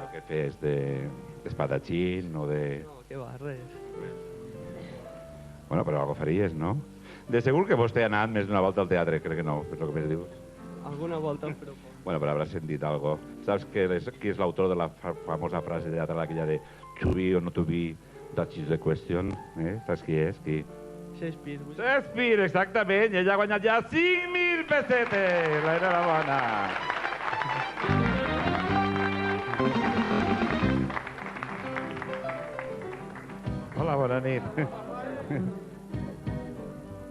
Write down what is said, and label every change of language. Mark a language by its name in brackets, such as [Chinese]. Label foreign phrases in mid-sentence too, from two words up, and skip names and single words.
[Catalan] Què fes? D'espadatxín o de... No, què va, res. Bueno, però algo faries, no? De segur que vostè ha anat més d'una volta al teatre, crec que no, és el que més dius. Alguna volta, però poc. Bueno, però hauràs sentit algo. Saps qui és l'autor de la famosa frase teatral aquella de [English] to be or not to be, that is the question? [Catalan] Saps qui és? Qui? Shakespeare. Shakespeare, exactament. I ella ha guanyat ja 5.000 pessetes. L'enhorabona. Hola, bona nit.